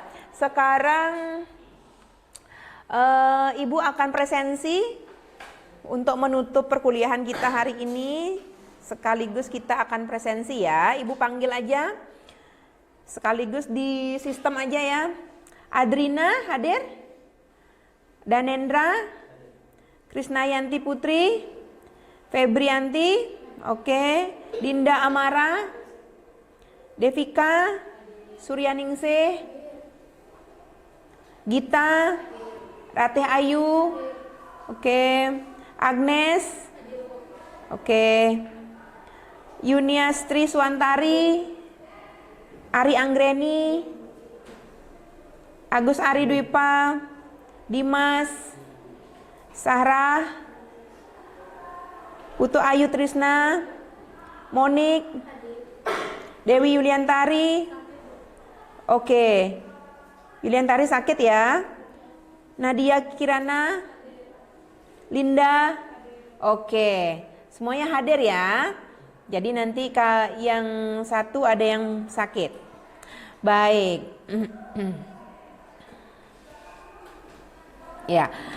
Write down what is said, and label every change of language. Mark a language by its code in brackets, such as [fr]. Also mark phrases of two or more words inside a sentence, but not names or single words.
[id] Sekarang Ibu akan presensi untuk menutup perkuliahan kita hari ini. Sekaligus kita akan presensi ya. Ibu panggil aja. Sekaligus di sistem aja ya. Adrina hadir? Danendra, Krisnayanti Putri, Febrianti, oke, Dinda Amara, Devika, Suryaningsih, Gita, Ratih Ayu, oke, Agnes, oke, Yuniastri Swantari, Ari Anggreni, Agus Ari Dwipa, Dimas, Sarah, Putu Ayu Trisna, Monik, Dewi Yuliantari, oke, Yuliantari sakit ya? Nadia Kirana? Linda? Oke, semuanya hadir ya. Jadi nanti yang satu ada yang sakit. Baik. Ya.